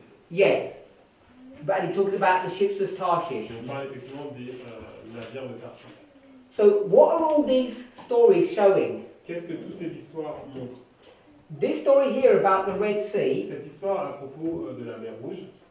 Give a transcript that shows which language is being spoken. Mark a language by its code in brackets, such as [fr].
[en] yes, but it talks about the ships of Tarshish. [fr] On parle effectivement des navires de Tarsis. [en] So what are all these stories showing? [fr] Qu'est-ce que toutes ces histoires montrent? [en] This story here about the Red Sea, [fr] Cette histoire à propos de la mer Rouge,